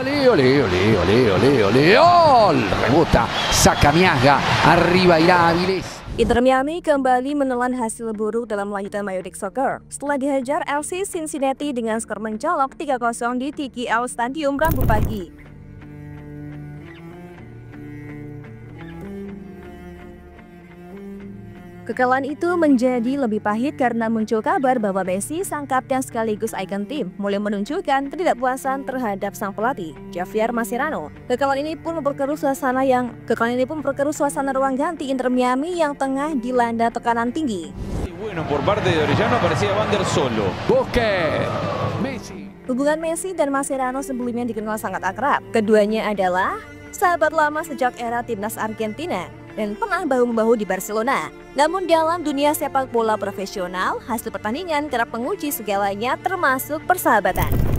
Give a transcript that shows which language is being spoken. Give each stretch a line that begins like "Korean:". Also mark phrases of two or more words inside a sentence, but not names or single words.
Spanish: olé, olé, olé, olé, olé, ¡gol! Rebota, saca Miazga, arriba irá Avilés.
Indonesian: Inter Miami kembali menelan hasil buruk dalam lanjutan Major League Soccer setelah dihajar FC Cincinnati dengan skor mencolok 3-0 di TKL Stadium Rabu pagi. Kekalahan itu menjadi lebih pahit karena muncul kabar bahwa Messi, sang kapten sekaligus ikon tim, mulai menunjukkan ketidakpuasan terhadap sang pelatih, Javier Mascherano. Kekalahan ini pun memperkeruh suasana ruang ganti Inter Miami yang tengah dilanda tekanan tinggi.
Spanish: Bueno, por parte de Orellano parecía Vander solo. Busque, Messi.
Indonesian: Hubungan Messi dan Mascherano sebelumnya dikenal sangat akrab. Keduanya adalah sahabat lama sejak era timnas Argentina dan pernah bahu-membahu di Barcelona. Namun dalam dunia sepak bola profesional, hasil pertandingan kerap menguji segalanya termasuk persahabatan.